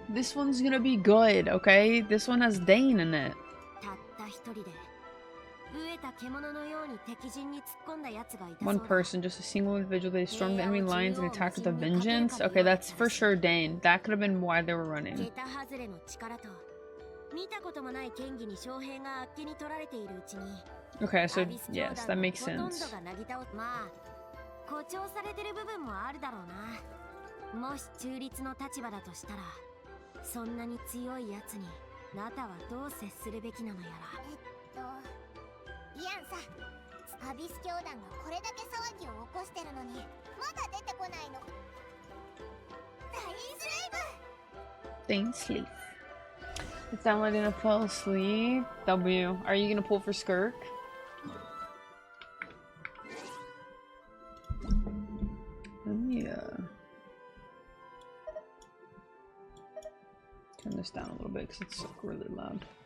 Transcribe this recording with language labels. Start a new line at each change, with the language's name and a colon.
English: This one's gonna be good, okay? This one has Dane in it.
Japanese: たった一人で飢えた獣のように敵陣に突っ込んだ奴がいた。
English: One person, just a single individual, they stormed the enemy lines and attacked with a vengeance. Okay, that's for sure Dane. That could have been why they were running.
Japanese: 桁外れの力と見たこともない剣技に翔平があっけに取られているうちに
English: Okay, so yes, that makes sense.
Japanese: まあ誇張されてる部分もあるだろうな。もし中立の立場だとしたらそんなに強いやつにナタはどう接するべきなのやら。イアンさ、アビス教団がこれだけ騒ぎを起こしてるのにまだ出てこないの。ダインスレイブ。
English: Dane sleep. It's downloading to fall asleep. W. Are you gonna pull for Skirk? Let me turn this down a little bit because it's like really loud.